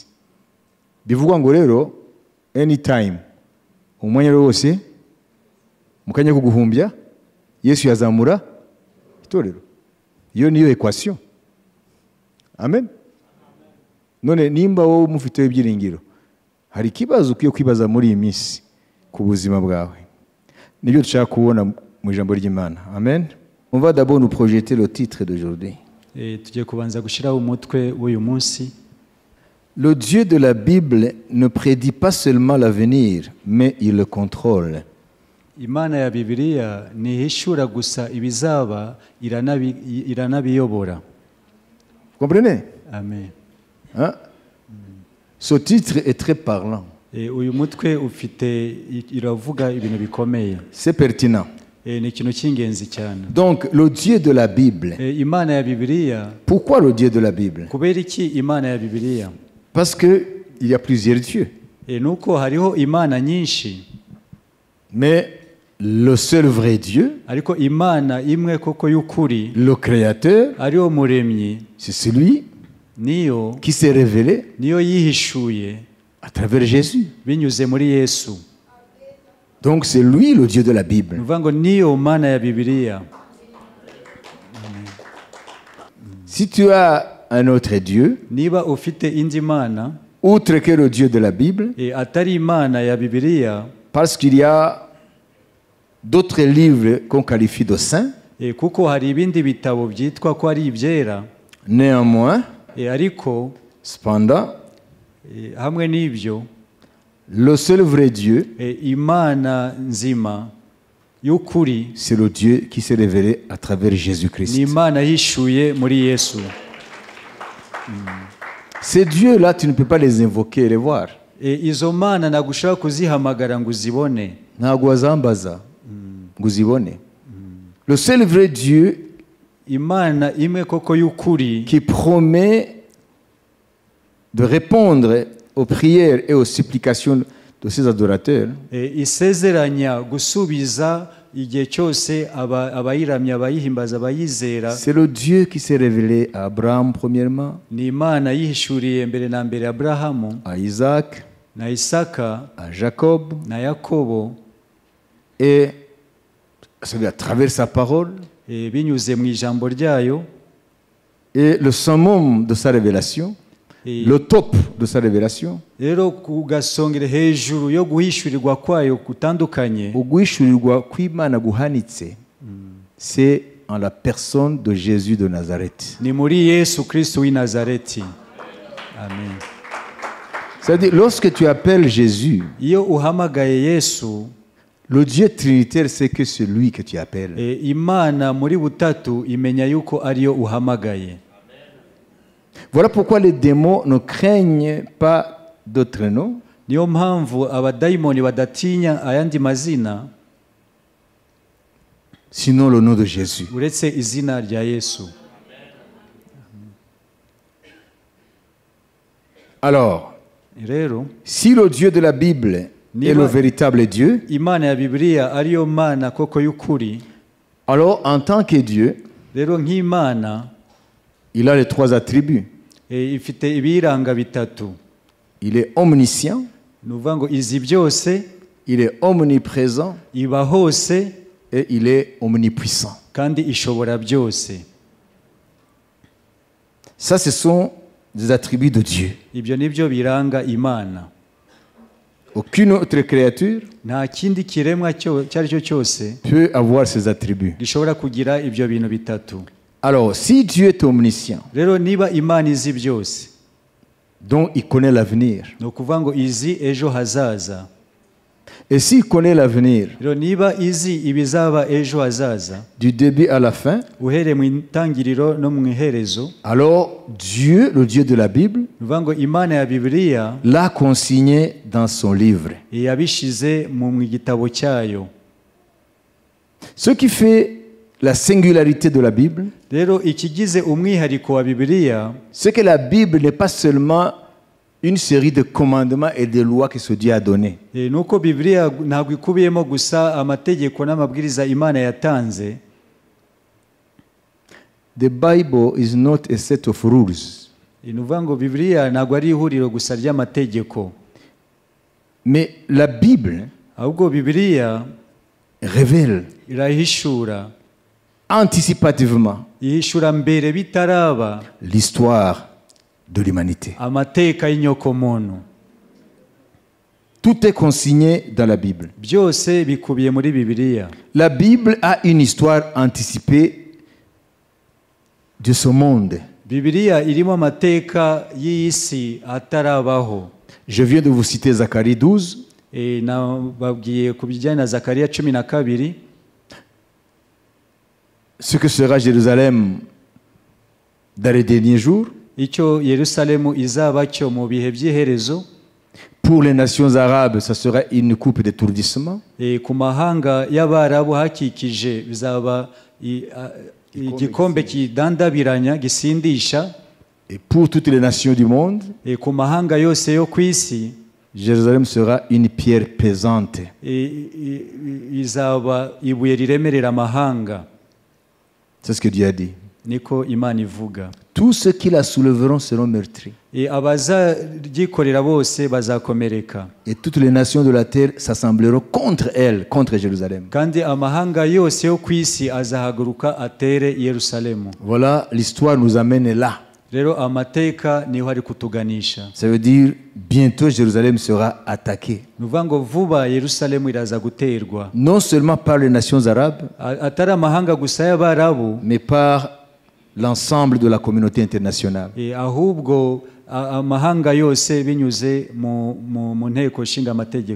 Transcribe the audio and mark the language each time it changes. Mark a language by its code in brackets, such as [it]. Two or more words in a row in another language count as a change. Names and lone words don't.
[rw] Bivugwa ngo rero anytime umwanya wose mukanya ko guhumbya Yesu yazamura itorero. Iyo niyo equation. Amen. None nimba wowe mufite ibyiringiro, hari kibazo ukiye kwibaza muri iyi minsi ku buzima bwawe. Nibyo dushaka kubona mu ijambo ry'Imana. Amen. [fr] On va d'abord nous projeter le titre d'aujourd'hui. [rw] Tugiye kubanza gushiraho umutwe w'uyu munsi. [fr] Le Dieu de la Bible ne prédit pas seulement l'avenir, mais il le contrôle. [rw] Imana ya Bibiliya ntihishura gusa ibizaba, iranabiyobora. [fr] Vous comprenez? Amen. Hein? Ce titre est très parlant. [rw] Uyu mutwe ufite iravuga ibintu bikomeye. [fr] C'est pertinent. [rw] Ni ikintu cy'ingenzi cyane. [fr] Donc le Dieu de la Bible. [rw] Imana ya Bibiliya. [fr] Pourquoi le Dieu de la Bible? [rw] Kubera iki Imana ya Bibiliya? [fr] Parce que il y a plusieurs dieux. [rw] Nuko hariho imana nyinshi. [fr] Mais le seul vrai Dieu, [rw] ariko imana imwe koko y'ukuri, [fr] le créateur, [rw] ariyo muremyi, [fr] c'est celui [rw] niyo [fr] qui s'est révélé [rw] niyo yihishuye [fr] à travers Jésus. [rw] binyuze muri Yesu. [fr] Donc c'est lui le Dieu de la Bible. [rw] Nuvango niyo mana ya Bibiliya. [fr] Si tu as un autre Dieu, [rw] niba ufite indi mana [fr] outre que le Dieu de la Bible, [rw] atari imana ya Bibiliya, [fr] parce qu'il y a d'autres livres qu'on qualifie de saints, [rw] kuko hari ibindi bitabo byitwa ko ari ibyera, [fr] néanmoins, [rw] ariko [fr] cependant, [rw] hamwe n'ibyo, [fr] le seul vrai Dieu, [rw] imana nzima y'ukuri, [fr] c'est le Dieu qui s'est révélé à travers Jésus-Christ. [rw] ni imana yishuye muri Yesu. [fr] Ces dieux-là, tu ne peux pas les invoquer et les voir. [rw] Izo mana nagushaka kuzihamagara ngo uzibone. Ntabwo wazambaza ngo uzibone. [fr] Le seul vrai Dieu [rw] imana imwe koko y'ukuri [fr] qui promet de répondre aux prières et aux supplications de ses adorateurs, [rw] isezeranya gusubiza igihe cyose abayiramya abayihimbaza abayizera. [fr] c'est le Dieu qui s'est révélé à Abraham premièrement, [rw] Ni imana yihishuriye mbere na mbere Aburahamu [fr] à Isaac, [rw] na Isaka [fr] à Jacob, [rw] na Yakobo, [fr] et c'est à travers sa parole. [rw] binyuze mu ijambo ryayo. [fr] Et le summum de sa révélation, le top de sa révélation, [rw] Rero kugasongera hejuru yo guhishurirwa kwayo kutandukanye, uguhishurirwa kw'Imana guhanitse, [fr] c'est en la personne de Jésus de Nazareth. [rw] ni muri Yesu Kristo w'i Nazareti. Amen. [fr] C'est-à-dire, lorsque tu appelles Jésus, [rw] Iyo uhamagaye Yesu, [fr] le Dieu trinitaire sait que c'est lui que tu appelles. [rw] Imana muri butatu imenya yuko ariyo uhamagaye. [fr] Voilà pourquoi les démons ne craignent pas d'autres noms, [rw] Niyo mpamvu abadayimoni badatinya ayandi mazina [fr] sinon le nom de Jésus. [rw] uretse izina rya Yesu. [fr] Alors, [rw] Rero [fr] si le Dieu de la Bible est le véritable Dieu, [rw] Imana ya Bibiliya ariyo Mana koko y'ukuri, [fr] alors en tant que Dieu, [rw] rero nk'Imana [fr] il a les trois attributs. [rw] ifite ibiranga bitatu. [fr] Il est omniscient, [rw] Ni ukuvuga ngo izi byose, [fr] il est omniprésent [rw] iba hose, [fr] et il est omnipuissant. [rw] kandi ishobora byose. [fr] Ça, ce sont des attributs de Dieu. [rw] Ibyo nibyo biranga Imana. [fr] Aucune autre créature [rw] Nta kindi kiremwa icyo ari cyo cyose [fr] peut avoir ces attributs. [rw] gishobora kugira ibyo bintu bitatu. [fr] Alors, si Dieu est omniscient, [rw] Rero niba Imana izi byose, [fr] donc il connaît l'avenir, [rw] ni ukuvuga ngo izi ejo hazaza. [fr] et s'il connaît l'avenir [rw] Rero niba izi ibizaba ejo hazaza, [fr] du début à la fin, [rw] uhereye mu itangiriro no mu iherezo, [fr] alors Dieu, le Dieu de la Bible, [rw] ni ukuvuga ngo Imana ya Bibiliya [fr] l'a consigné dans son livre. [rw] yabishize mu gitabo cyayo. [fr] Ce qui fait la singularité de la Bible, [rw] Rero ikigize umwihariko wa Bibiliya, [fr] c'est que la Bible n'est pas seulement une série de commandements et de lois que ce Dieu a donnés. [rw] ni uko Bibiliya ntabwo ikubiyemo gusa amategeko n'amabwiriza Imana yatanze. [en] The Bible is not a set of rules, [rw] Ni ukuvuga ngo Bibiliya ntabwo ari ihuriro gusa ry'amategeko, [fr] mais la Bible [rw] ahubwo Bibiliya [fr] révèle [rw] irahishura, [fr] anticipativement [rw] ihishura mbere bitaraba [fr] l'histoire de l'humanité. [rw] amateka y'inyokomuntu. [fr] Tout est consigné dans la Bible. [rw] Byose bikubiye muri Bibiliya. [fr] La Bible a une histoire anticipée de ce monde. [rw] Bibiliya irimo amateka y'iyi si atarabaho. [fr] Je viens de vous citer Zacharie 12. [rw] Nababwiye ku bijyanye na Zakariya 12, [fr] ce que sera Jérusalem dans les derniers jours. [rw] icyo Yerusalemu izaba cyo mu bihe by'iherezo. [fr] Pour les nations arabes, ça sera une coupe d'étourdissement. [rw] Ku mahanga y'Abarabu hakikije bizaba igikombe kidandabiranya gisindisha. [fr] Et pour toutes les nations du monde, [rw] Ku mahanga yose yo ku isi, [fr] Jérusalem sera une pierre pesante. [rw] izaba ibuye riremerera amahanga. [fr] C'est ce que Dieu a dit. [rw] Niko Imana ivuga. [fr] Tous ceux qui la soulèveront seront meurtris. [rw] Abazaryikorera bose bazakomereka. [fr] Et toutes les nations de la terre s'assembleront contre elle, contre Jérusalem. [rw] Kandi amahanga yose yo ku isi azahaguruka atere Yerusalemu. [fr] Voilà, l'histoire nous amène là. [rw] Rero amateka niho ari kutuganisha. [fr] Ça veut dire bientôt Jérusalem sera attaquée. [rw] Ni ukuvuga ngo vuba Yerusalemu iraza guterwa. [fr] Non seulement par les nations arabes, [rw] atari amahanga gusa y'Abarabu, [fr] mais par l'ensemble de la communauté internationale. [rw] Ahubwo amahanga yose binyuze mu nteko nshinga amategeko.